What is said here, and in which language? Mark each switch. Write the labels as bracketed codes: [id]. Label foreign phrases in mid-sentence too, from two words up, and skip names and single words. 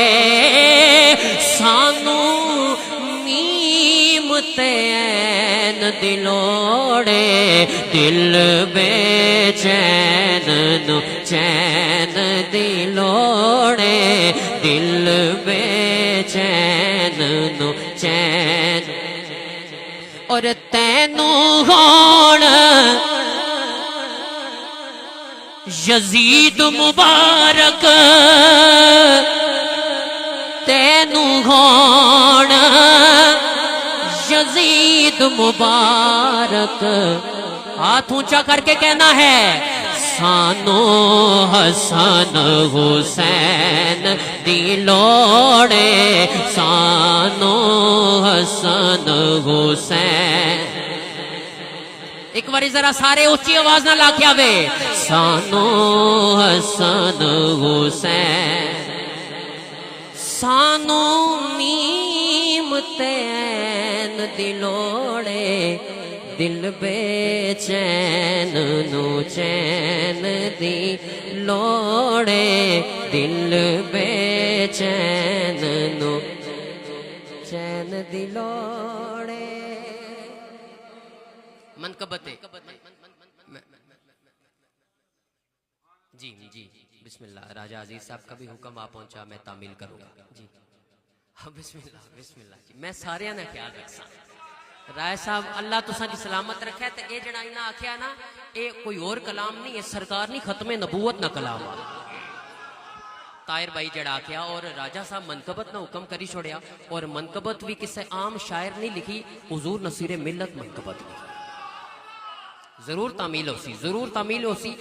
[pa] سانو میم تے این دلوڑے، دل بے چین نو چین دلوڑے، دل بے چین نو چین. اور تینوں ہون یزید مبارک، تینوں ہون یزید مبارک، [ur] ہاتھ اونچا کر کے کہنا ہے [pa] سانو حسن حسین دلوڑے، سانو حسن حسین. ایک باری ذرا سارے اونچی آواز نہ لا کے آوے، سانو حسن حسین، سانو میم تین دلوڑے، دل بے چین نو چین دلوڑے، دل بے چین نو چین دلوڑے. [ur] منقبت جی جی [ar] بسم اللہ. [ur] راجہ عزیز صاحب کا بھی حکم آ پہنچا، میں تعمیل کروں گا. [ar] جی بسم اللہ بسم اللہ. [pa] جی میں سارے نے خیال رکھسا. رائے صاحب اللہ تساں دی سلامت رکھے. تے اے جڑا انہاں آکھیا نا اے کوئی اور کلام نہیں، اے سرکار نہیں ختم نبوت نہ کلام آ. طاہر بھائی جڑا آکھیا اور راجہ صاحب منقبت نہ حکم کری چھوڑیا. اور منقبت بھی کسے عام شاعر نہیں لکھی، حضور نصیر ملت منقبت لکھی. ضرور تعمیل ہو سی، ضرور تعمیل ہو سی.